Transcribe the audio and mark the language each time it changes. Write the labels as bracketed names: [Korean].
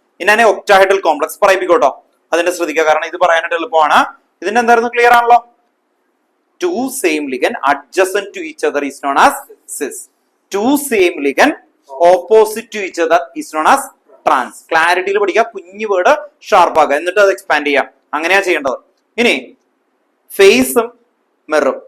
[Malayalam] ഇനി octahedral complex പറയിപ്പിക്കോട്ടോ. അതിന്റെ ശ്രദ്ധിക്കുക, കാരണം ഇത് പറയാനായിട്ട് എളുപ്പമാണ്. ഇതിന്റെ എന്തായിരുന്നു? ക്ലിയർ ആണല്ലോ. [English] 2 same ligand adjacent to each other is known as cis. 2 same ligand opposite to each other is known as trans. [Malayalam] ക്ലാരിറ്റിയിൽ പഠിക്കുക, കുഞ്ഞു വേർഡ് ഷാർപ്പാക്കുക, എന്നിട്ട് അത് എക്സ്പാൻഡ് ചെയ്യാം. അങ്ങനെയാ ചെയ്യേണ്ടത്. ഇനി ഫേസും മെറും.